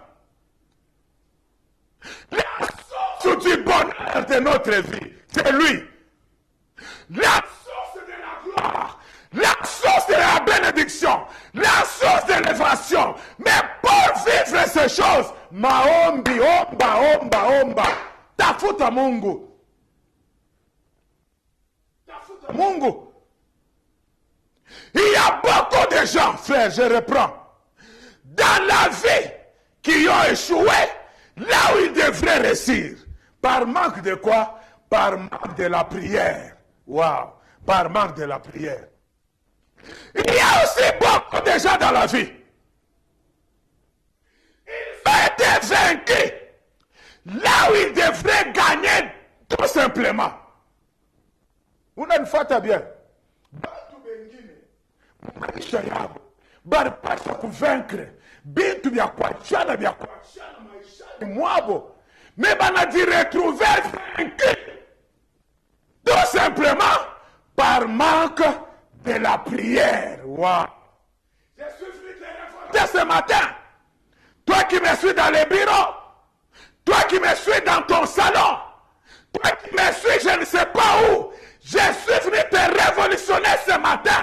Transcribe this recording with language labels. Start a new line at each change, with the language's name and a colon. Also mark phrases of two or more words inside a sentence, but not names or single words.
French: La source du bonheur de notre vie, c'est lui. La source de la gloire, la source de la bénédiction, la source de l'élévation. Mais pour vivre ces choses,
Swahili: maombi, omba, omba, omba, Tafuta Mungu. Tafuta Mungu.
French: Il y a beaucoup de gens, frère, je reprends, dans la vie qui ont échoué là où ils devraient réussir. Par manque de quoi? Par manque de la prière. Waouh! Par manque de la prière. Il y a aussi beaucoup de gens dans la vie. Ils ont été vaincus là où ils devraient gagner tout simplement. Vous n'avez pas bien.
Swahili: Maisha yabo baripasha kuvaincre bintu vya kuachana maishani mwabo,
French: mais banadi retrouver vaincu tout simplement par manque de la prière. Wow. Je suis venu te révolter ce matin. Toi qui me suis dans les bureaux, toi qui me suis dans ton salon, toi qui me suis je ne sais pas où, je suis venu te révolutionner ce matin.